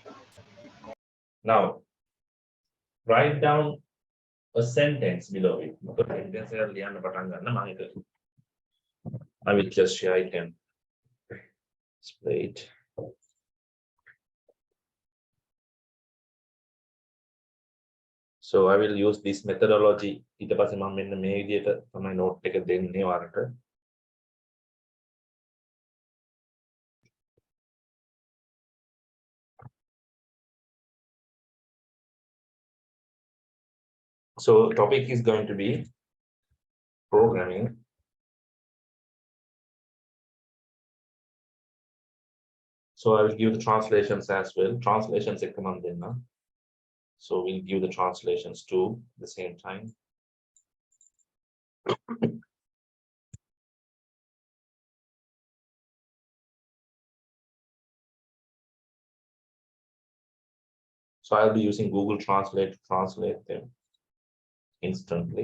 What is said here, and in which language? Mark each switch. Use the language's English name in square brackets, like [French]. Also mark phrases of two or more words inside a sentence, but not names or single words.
[English] Now, write down a sentence below it. I will just share, I can display it. So I will use this methodology. [Sinhala] ඊට පස්සේ මම මෙන්න මේ විදිහට තමයි note එක දෙන්නේ ඔයාලට. [English] So topic is going to be programming. So I will give the translations as well. [Sinhala] Translations එක මම දෙන්නම්. [English] So we'll give the translations too at the same time. So I'll be using Google Translate to translate them instantly.